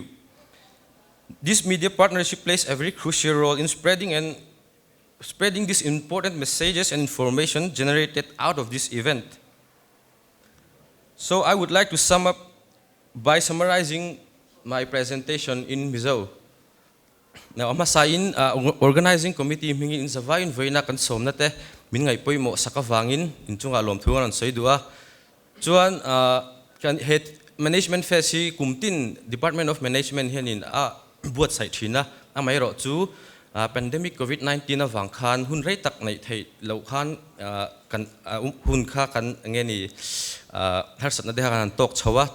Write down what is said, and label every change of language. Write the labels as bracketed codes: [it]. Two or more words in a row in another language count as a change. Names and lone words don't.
[en] This media partnership plays a very crucial role in spreading these important messages and information generated out of this event. So I would like to sum up by summarizing my presentation in Mizo. [lus] Now, masain [en] organizing committee [lus] mingin in Savayin Vayna kan somnate min ngay poy mo sakavangin inchung alom thuan an soidua. Chuan kan [en] head management fest [lus] si kumtin Department of Management hianin buat sai thina amai ro chu pandemic COVID-19 na wangkhan hun rei tak nei thei lo khan kan hun kha kan ngeni har sat na de han tok chawa